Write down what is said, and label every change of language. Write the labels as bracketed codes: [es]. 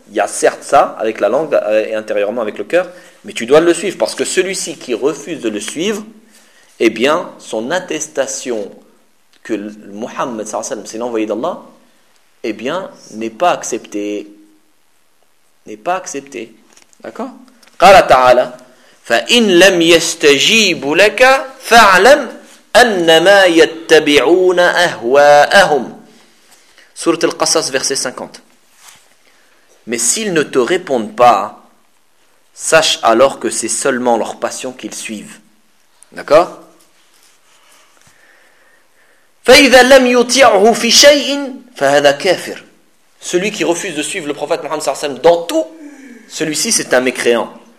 [fr] Il y a certes ça avec la langue et intérieurement avec le cœur, mais tu dois le suivre parce que celui-ci qui refuse de le suivre, eh bien, son attestation que Mohammed sallallahu alayhi wa c'est l'envoyé d'Allah, eh bien, n'est pas acceptée. N'est pas acceptée. D'accord? [ar] قال تعالى فإن لم يستجيبوا لك فاعلم أنما يتبعون أهواءهم. [fr] Sourate Al-Qasas, verset 50. Mais s'ils ne te répondent pas, sache alors que c'est seulement leur passion qu'ils suivent. D'accord? [ar] فإذا لم يطيعه في شيء فهذا كافر. [fr] Celui qui refuse de suivre le prophète Mohammed صلى الله عليه وسلم dans tout, celui-ci c'est un mécréant.